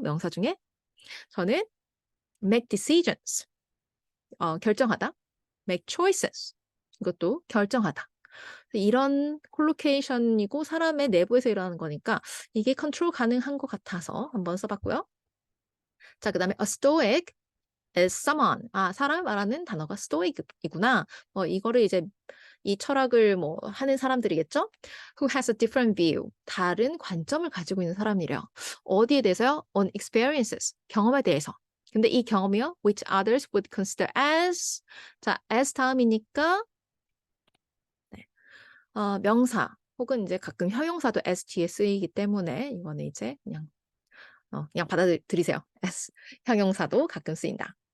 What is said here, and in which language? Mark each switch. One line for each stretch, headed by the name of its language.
Korean: 명사 중에? 저는
English: make decisions,
Korean: 결정하다.
English: make choices,
Korean: 이것도 결정하다. 이런 콜로케이션이고 사람의 내부에서 일어나는 거니까 이게 컨트롤 가능한 것 같아서 한번 써봤고요. 자, 그 다음에
English: a stoic is someone.
Korean: 사람을 말하는 단어가 stoic이구나. 이거를 이제 이 철학을 뭐 하는 사람들이겠죠?
English: Who has a different view.
Korean: 다른 관점을 가지고 있는 사람이래요. 어디에 대해서요?
English: On experiences.
Korean: 경험에 대해서. 근데 이 경험이요?
English: Which others would consider as.
Korean: 자, as 다음이니까 네. 명사 혹은 이제 가끔 형용사도 as 뒤에 쓰이기 때문에 이거는 이제 그냥 받아들이세요. as 형용사도 가끔 쓰인다.